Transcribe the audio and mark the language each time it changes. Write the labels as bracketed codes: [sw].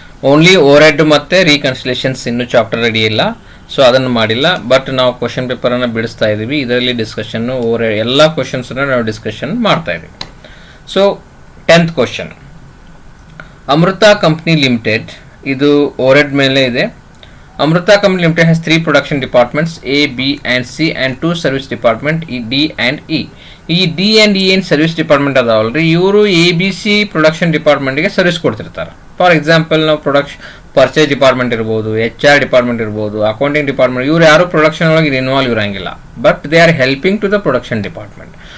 [kn] Only over head ಮತ್ತು ರೀಕನ್ಸಿಲೇಷನ್ಸ್ ಇನ್ನೂ chapter ready ಇಲ್ಲ, ಸೊ ಅದನ್ನು ಮಾಡಿಲ್ಲ. ಬಟ್ ನಾವು ಕ್ವಶನ್ ಪೇಪರನ್ನು ಬಿಡಿಸ್ತಾ ಇದ್ದೀವಿ. ಇದರಲ್ಲಿ ಡಿಸ್ಕಷನ್ನು ಓವರ್ ಎಲ್ಲ ಕ್ವಶನ್ಸನ್ನು ನಾವು ಡಿಸ್ಕಷನ್ ಮಾಡ್ತಾ ಇದ್ದೀವಿ. ಸೊ 10th ಕ್ವಶನ್, ಅಮೃತ ಕಂಪ್ನಿ ಲಿಮಿಟೆಡ್, ಇದು ಓವರ್ ಹೆಡ್ ಮೇಲೆ ಇದೆ. [en] Amrita Company Limited has 3 production departments A, B and C and 2 service department D and E. [kn] ಈ D and E ಏನು ಸರ್ವಿಸ್ ಡಿಪಾರ್ಟ್ಮೆಂಟ್ ಅದಾವಲ್ರಿ, ಇವರು ABC production ಡಿಪಾರ್ಟ್ಮೆಂಟ್ಗೆ service ಕೊಡ್ತಿರ್ತಾರೆ. For example ನಾವು purchase department ಇರ್ಬೋದು, HR department ಇರ್ಬೋದು, accounting department, ಇವ್ರು ಯಾರು production ಒಳಗೆ involve ಇರಂಗಿಲ್ಲ, [en] But they are helping to the production department.